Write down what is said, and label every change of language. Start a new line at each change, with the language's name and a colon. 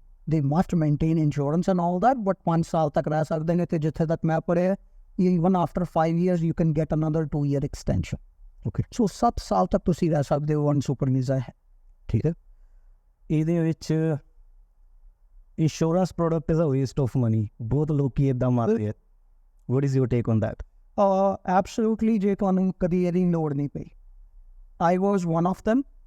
English: they must maintain insurance and all that,
Punjabi: but 5 ਸਾਲ ਤੱਕ ਰਹਿ ਸਕਦੇ ਨੇ। ਅਤੇ ਜਿੱਥੇ ਤੱਕ ਮੈਂ ਪੜ੍ਹਿਆ
English: even after 5 years you can get another 2-year extension. Okay.
Punjabi: So 7 ਸਾਲ ਤੱਕ ਤੁਸੀਂ ਰਹਿ ਸਕਦੇ ਹੋ on super visa ਹੈ। ਠੀਕ ਹੈ। ਇਹਦੇ ਵਿੱਚ
English: insurance product is a waste of money,
Punjabi: ਬਹੁਤ ਲੋਕੀ ਇਦਾਂ ਮਾਰਦੇ ਆ।
English: What is your take on that?
Punjabi: Absolutely, ਜੇ ਤੁਹਾਨੂੰ ਕਦੀ ਇਹਦੀ ਲੋੜ ਨਹੀਂ ਪਈ।
English: I was one of them।